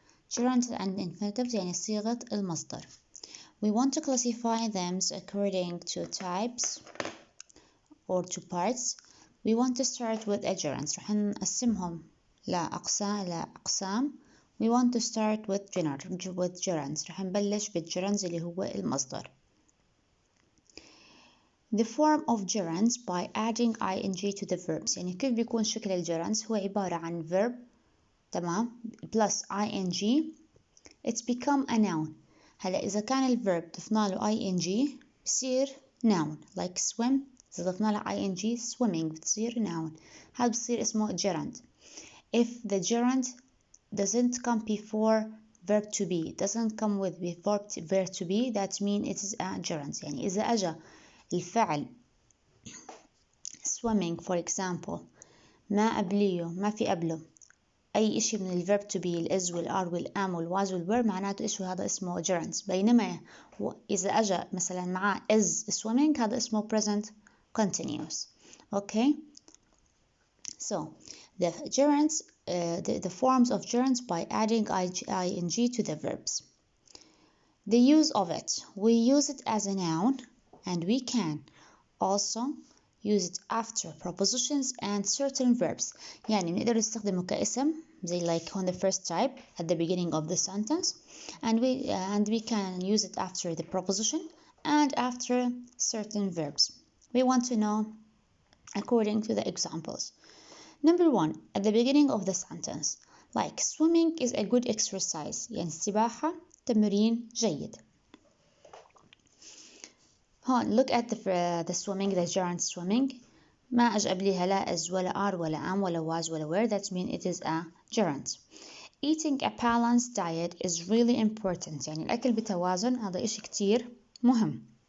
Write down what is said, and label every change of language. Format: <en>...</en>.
<en>Gerunds and infinitives</en> <ar>يعني صيغة المصدر.</ar> <en>We want to classify them according to types or to parts. We want to start with a gerunds.</en> <ar>رح نقسمهم لأقسام.</ar> <en>We want to start with gerunds.</en> <ar>رح نبلش بالgerunds اللي هو المصدر.</ar> <en>The form of gerunds by adding ing to the verbs.</en> <ar>يعني كيف بيكون شكل الجرانس هو عبارة عن verb تمام</ar> <en>plus ing it's become a noun.</en> <ar>هلا إذا كان الverb ضفنا له ing بصير noun</ar> <en>like swim.</en> <ar>إذا ضفنا له ing swimming بتصير noun. هذا بصير اسمه gerund.</ar> <en>If the gerund doesn't come before verb to be, doesn't come with verb to be, that means it is a gerund.</en> <ar>يعني إذا أجا الفعل swimming</ar> <en>for example</en> <ar>ما قبليه ما في قبله أي إشي من الverb to be الإز والآر والآم والواز والwere معناته إيش هذا اسمه gerunds. بينما إذا أجا مثلا معاه is swimming هذا اسمه present continuous.</ar> <en>Okay, so the gerunds the forms of gerunds by adding ing to the verbs. The use of it, we use it as a noun and we can also use it after prepositions and certain verbs.</en> <ar>يعني نقدر نستخدمه كاسم زي</ar> <en>like on the first type at the beginning of the sentence and we can use it after the preposition and after certain verbs. We want to know according to the examples. Number one, at the beginning of the sentence like swimming is a good exercise.</en> <ar>يعني السباحة تمرين جيد. هون</ar> <en>look at the swimming, the gerund swimming.</en> <ar>ما أجي قبليها لا is ولا are ولا am ولا was ولا were.</ar> <en>That means it is a gerund. Eating a balanced diet is really important.</en> <ar>يعني الأكل بتوازن هذا إشي كتير مهم.</ar>